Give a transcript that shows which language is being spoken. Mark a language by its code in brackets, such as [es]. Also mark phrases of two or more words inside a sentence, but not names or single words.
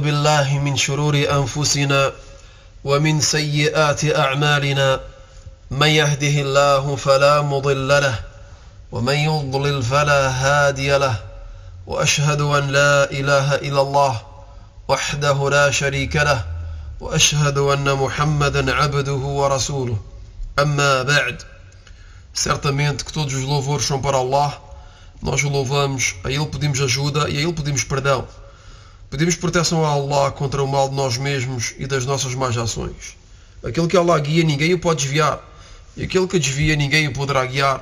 [ar] بالله من شرور أنفسنا ومن سيئات أعمالنا من يهده الله فلا مضل له ومن يضلل فلا هادي له وأشهد أن لا إله إلا الله وحده لا شريك له وأشهد أن محمدا عبده ورسوله أما بعد. [pt] Certamente que todos os louvores são para Allah. Nós o louvamos, a Ele pedimos ajuda e a Ele pedimos perdão. Pedimos proteção a Allah contra o mal de nós mesmos e das nossas más ações. Aquele que Allah guia, ninguém o pode desviar. E aquele que desvia, ninguém o poderá guiar.